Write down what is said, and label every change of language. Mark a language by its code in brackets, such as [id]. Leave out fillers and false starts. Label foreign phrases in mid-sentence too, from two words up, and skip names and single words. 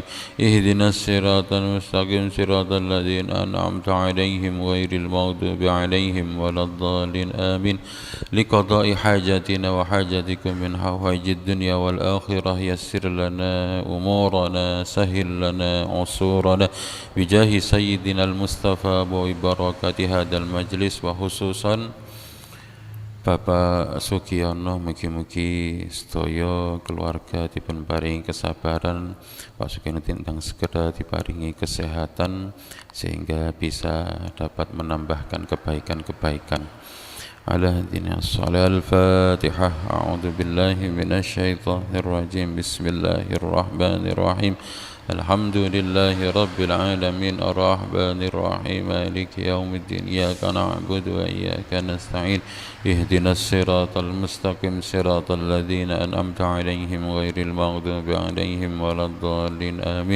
[ar] اهدنا الصراط المستقيم صراط الذين أنعمت عليهم غير المغضوب عليهم ولا الضالين آمين. لقضاء حاجاتنا وحاجاتكم من حوائج الدنيا والآخرة يسر لنا أمورنا سهل لنا عسورنا بجاه سيدنا المصطفى وبركة هذا المجلس. [jv] وخصوصا Bapak Sugiono, mugi-mugi sedaya keluarga dipun paringi kesabaran, Pak Sugiono tintang segera diparingi kesehatan [id] sehingga bisa dapat menambahkan kebaikan-kebaikan. Ala hadina sholal Fatihah. [ar] أعوذ بالله من الشيطان الرجيم. بسم الله الرحمن الرحيم. الحمد لله رب العالمين الرحمن الرحيم مالك يوم الدين. إياك نعبد وإياك نستعين. اهدنا الصراط المستقيم صراط الذين أنعمت عليهم غير المغضوب عليهم ولا الضالين آمين.